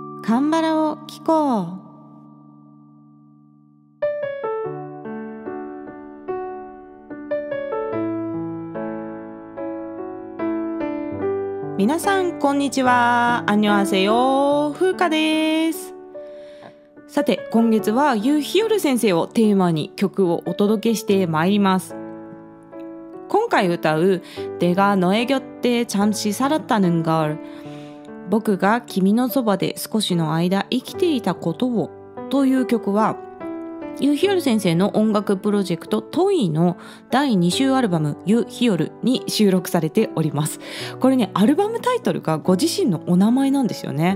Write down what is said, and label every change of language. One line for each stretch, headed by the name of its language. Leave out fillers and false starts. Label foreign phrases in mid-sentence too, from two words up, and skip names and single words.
Japanese: カンバラを聞こう。皆さんこんにちは。アンニョンハセヨ、風花です。さて、今月はユ・ヒヨル先生をテーマに曲をお届けしてまいります。今回歌う 내가 너의 곁에 잠시 살았다는 걸、僕が君のそばで少しの間生きていたことをという曲は、ユ・ヒヨル先生の音楽プロジェクトトイの第2週アルバムユ・ヒヨルに収録されております。これね、アルバムタイトルがご自身のお名前なんですよね。